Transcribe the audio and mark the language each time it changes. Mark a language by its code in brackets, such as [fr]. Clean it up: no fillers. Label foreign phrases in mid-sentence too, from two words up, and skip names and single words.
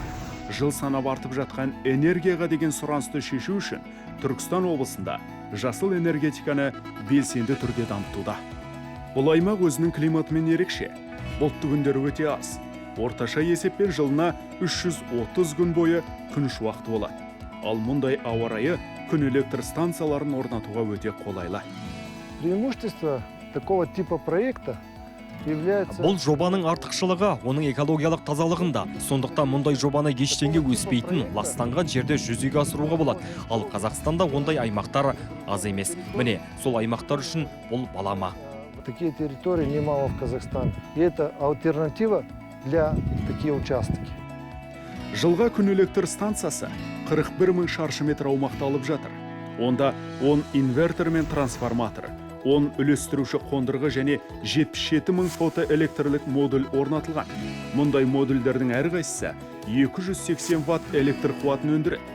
[kk] Жыл санап артып жатқан энергияға деген сұранысты шешу үшін Түркістан облысында жасыл энергетиканы белсенді түрде дамытуда. Бұл аймақ өзінің климатымен ерекше. Бұлтты күндері өте аз. Орташа есеппен жылына 330 күн бойы күн шуақты болады. Ал мұндай ауа райы күн электр станцияларын орнатуға өте қолайлы. [ru] Преимущество такого типа проекта является... [kk] Бұл жобаның артықшылығы оның экологиялық тазалығында. Сондықтан мұндай жобаны ештеңе өспейтін, ластанған жерде жүзеге асыруға болады. Ал Қазақстанда ондай аймақтар аз емес. Міне, сол аймақтар үшін бұл балама. [ru] Такие территории немало в Казахстане. И это альтернатива для таких участков. [kk] Жылға күн электр станциясы 41 мың шаршы метр аумақты алып жатыр. Онда 10 инвертор мен трансформатор, 10 үлестіруші қондырғы және 77 мың фотоэлектрлік модуль орнатылған. Мұндай модульдердің әрқайсысы 280 ватт электр қуатын өндіреді.